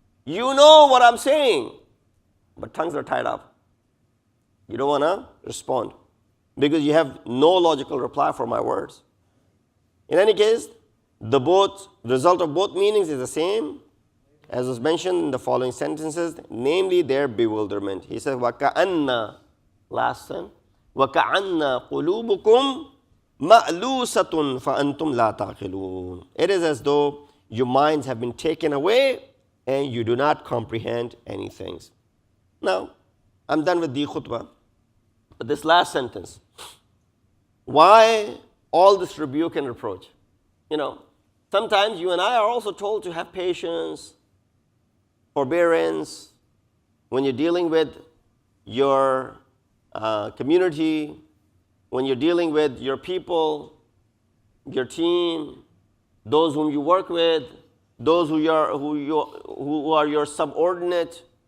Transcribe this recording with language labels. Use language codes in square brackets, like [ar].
[en] You know what I'm saying, but tongues are tied up. You don't want to respond because you have no logical reply for my words. In any case, the result of both meanings is the same as was mentioned in the following sentences, namely their bewilderment. He says, [ar] وَكَأَنَّ, [en] last sentence, [ar] وَكَأَنَّ قُلُوبُكُمْ مَأْلُوسَةٌ فَأَنْتُمْ لَا تَعْقِلُونَ. [en] It is as though your minds have been taken away and you do not comprehend any things. Now, I'm done with the khutbah. But this last sentence, why all this rebuke and reproach. Sometimes you and I are also told to have patience, forbearance, when you're dealing with your community, when you're dealing with your people, your team, those whom you work with, those who are your subordinate.